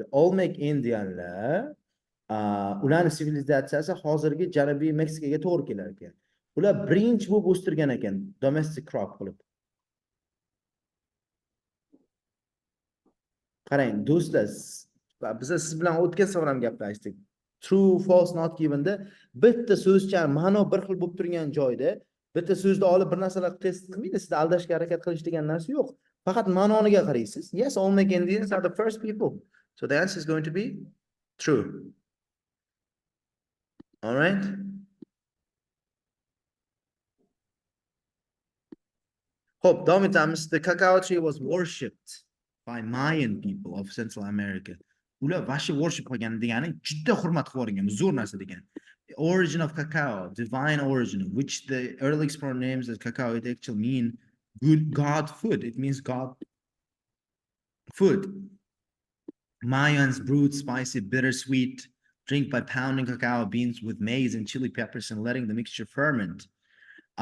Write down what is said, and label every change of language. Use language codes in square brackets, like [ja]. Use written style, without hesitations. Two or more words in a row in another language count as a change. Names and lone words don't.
[uz] Olmec Indianlar ularning sivilizatsiyasi hozirgi Janubiy Meksikaga to'g'ri kelar ekan. Ular birinchi bo'lib o'stirgan ekan, [en] domestic crop [uz] qilib. Qarang, do'stlar, biz siz bilan o'tgan safar ham gaplashdik. [en] True, false, not given'da [uz] bitta so'zcha ma'no bir xil bo'lib turgan joyda bitta so'zni olib bir narsalar test qilmaydi, sizni aldashga harakat qilish degan narsa yo'q. Faqat ma'noniga qaraysiz. [en] Yes, Olmec Indians are the first people. So the answer is going to be true. All right? Hope, [uz] davom etamiz. [en] The cacao tree was worshipped by Mayan people of Central America. [uz] Ular vashi worship qilgan degani juda hurmat qilgan, zo'r narsa degan. [en] The origin of cacao, divine origin, which the early explorer names as cacao, it actually mean good God food. It means God food. Mayans brewed spicy, bittersweet drink by pounding cacao beans with maize and chili peppers and letting the mixture ferment.